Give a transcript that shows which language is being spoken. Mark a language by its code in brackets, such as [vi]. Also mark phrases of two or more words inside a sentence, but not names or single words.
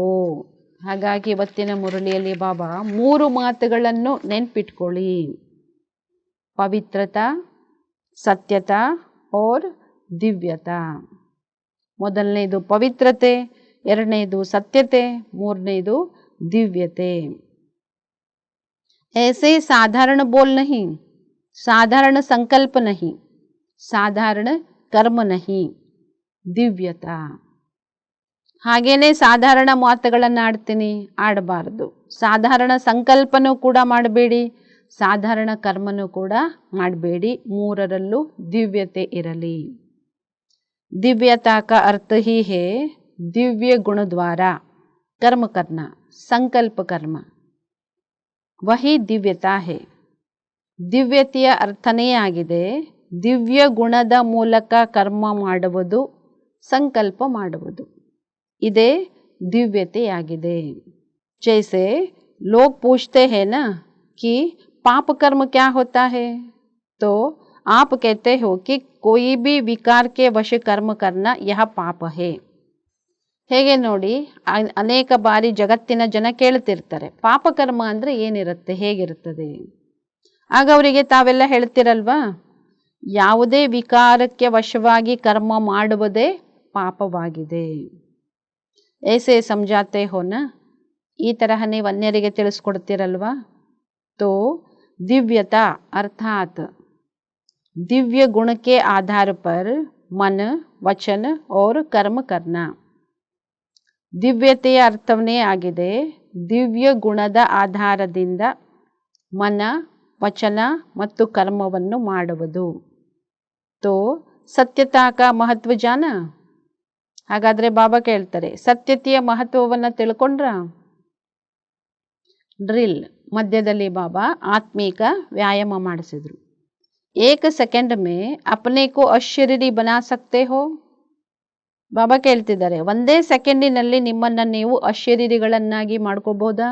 [kn] ಹಾಗಾಗಿ ಇವತ್ತಿನ ಮುರಳಿಯಲ್ಲಿ ಬಾಬಾ 3 ಮಾತುಗಳನ್ನು ನೆನ್ಪಿಟ್ಕೊಳ್ಳಿ: [hi] पवित्रता, सत्यता और दिव्यता. [kn] ಮೊದಲನೇದು ಪವಿತ್ರತೆ, ಎರಡನೇದು ಸತ್ಯತೆ, ಮೂರನೇದು ದಿವ್ಯತೆ. [hi] ऐसे साधारण बोल नहीं, साधारण संकल्प नहीं, साधारण कर्म नहीं, ದಿವ್ಯತಾ. [kn] ಹಾಗೇನೆ ಸಾಧಾರಣ ಮಾತುಗಳನ್ನು ಆಡಬಾರ್ದು, ಸಾಧಾರಣ ಸಂಕಲ್ಪನೂ ಕೂಡ ಮಾಡಬೇಡಿ, ಸಾಧಾರಣ ಕರ್ಮನೂ ಕೂಡ ಮಾಡಬೇಡಿ. 3ರಲ್ಲೂ ದಿವ್ಯತೆ ಇರಲಿ. [hi] ದಿವ್ಯತಾ का अर्थ ही है दिव्य गुण द्वारा कर्म करना, संकल्प कर्म, वही ದಿವ್ಯತಾ है. [kn] ದಿವ್ಯತೆಯ ಅರ್ಥನೇ ಆಗಿದೆ ದಿವ್ಯ ಗುಣದ ಮೂಲಕ ಕರ್ಮ ಮಾಡುವುದು, ಸಂಕಲ್ಪ ಮಾಡುವುದು. ಇದೇ ದಿವ್ಯತೆಯಾಗಿದೆ. [hi] जैसे लोग पूछते हैं ना कि पाप कर्म क्या होता है, तो आप कहते हो कि कोई भी विकार के वश कर्म करना यह पाप है. [kn] ಹೇಗೆ ನೋಡಿ, ಅನೇಕ ಬಾರಿ ಜಗತ್ತಿನ ಜನ ಕೇಳ್ತಿರ್ತಾರೆ ಪಾಪಕರ್ಮ ಅಂದರೆ ಏನಿರುತ್ತೆ, ಹೇಗಿರುತ್ತದೆ. ಆಗ ಅವರಿಗೆ ತಾವೆಲ್ಲ ಹೇಳ್ತಿರಲ್ವಾ, ಯಾವುದೇ ವಿಕಾರಕ್ಕೆ ವಶವಾಗಿ ಕರ್ಮ ಮಾಡುವುದೇ ಪಾಪವಾಗಿದೆ. [hi] ऐसे समझाते हो ना, [kn] ಈ ತರಹ ನೀವು ಅನ್ಯರಿಗೆ ತಿಳಿಸ್ಕೊಡ್ತಿರಲ್ವಾ. [hi] तो दिव्यता अर्थात दिव्य गुण के आधार पर मन, वचन और कर्म करना. [kn] ದಿವ್ಯತೆಯ ಅರ್ಥವೇ ಆಗಿದೆ ದಿವ್ಯ ಗುಣದ ಆಧಾರದಿಂದ ಮನ, ವಚನ ಮತ್ತು ಕರ್ಮವನ್ನು ಮಾಡುವುದು. [hi] तो ಸತ್ಯತಾ का महत्व जाना. [kn] ಹಾಗಾದರೆ ಬಾಬಾ ಕೇಳ್ತಾರೆ, ಸತ್ಯತೆಯ ಮಹತ್ವವನ್ನು ತಿಳ್ಕೊಂಡ್ರ? ಡ್ರಿಲ್ ಮಧ್ಯದಲ್ಲಿ ಬಾಬಾ ಆತ್ಮೀಕ ವ್ಯಾಯಾಮ ಮಾಡಿಸಿದ್ರು. [hi] 1 सेकंड में अपने को अशरीरी बना सकते हो. [kn] ಬಾಬಾ ಕೇಳ್ತಿದ್ದಾರೆ, 1 ಸೆಕೆಂಡಿನಲ್ಲಿ ನಿಮ್ಮನ್ನು ನೀವು ಅಶರೀರಿಗಳನ್ನಾಗಿ ಮಾಡ್ಕೋಬೋದಾ?